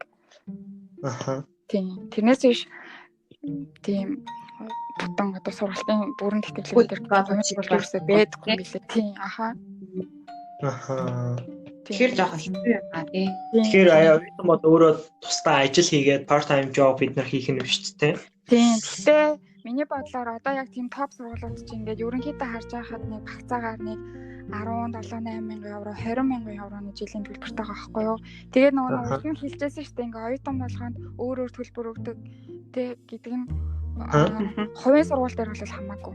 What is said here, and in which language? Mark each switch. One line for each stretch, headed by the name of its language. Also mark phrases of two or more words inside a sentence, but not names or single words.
Mongolian: Тийм. Тэрнээс биш тийм бүтэн одоо сургалтын бүрэн тэтгэлэг төлөвлөсөн байдаггүй билээ. Тийм. Тэгэхээр жоохон хэцүү юм аа тий. Тэгэхээр оюутан бол өөрөө тусдаа ажил хийгээд
English: part time job
Mongolian: бид нар хийх нь биш үү? Тийм. Гэхдээ миний бодлоор одоо яг тийм топ сургуулиуд чинь ингээд ерөнхийдөө харж байхад нэг багцаагаар нэг 17-8,000 евро, 20,000 евроны жилийн төлбөртэй байгаа байхгүй юу? Тэгээд нөгөө урдын хэлжсэн шүү дээ ингээд оюутан болгонд өөр төлбөр өгдөг тий гэдэг нь хувийн сургууль дээр бол хамаагүй.